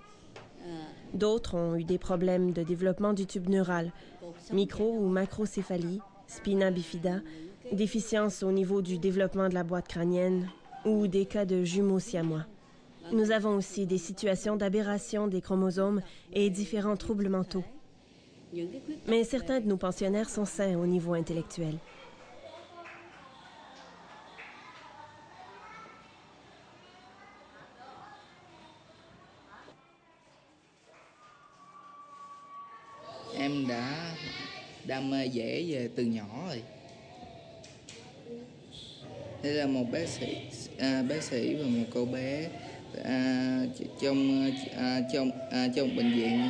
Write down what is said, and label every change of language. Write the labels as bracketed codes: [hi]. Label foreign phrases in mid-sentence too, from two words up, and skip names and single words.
[fr] D'autres ont eu des problèmes de développement du tube neural, micro- ou macrocéphalie, spina bifida, déficience au niveau du développement de la boîte crânienne ou des cas de jumeaux siamois. Nous avons aussi des situations d'aberration des chromosomes et différents troubles mentaux. Mais certains de nos pensionnaires sont sains au niveau intellectuel. [vi] Em đã đam mê vẽ về từ nhỏ rồi. Đây là một bác sĩ và một cậu bé trong bệnh viện.